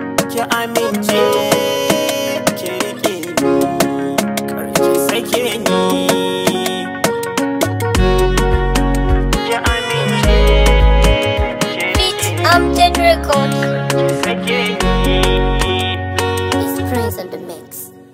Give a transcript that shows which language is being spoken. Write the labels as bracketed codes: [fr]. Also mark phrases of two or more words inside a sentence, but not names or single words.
[ha] Ki amince, ki riƙe ni, kar ki sake ni. Ki amince, ki riƙe ni. [en] Beat Amjad Records. [ha] Ki sake ni. [en] It's Prince on the mix.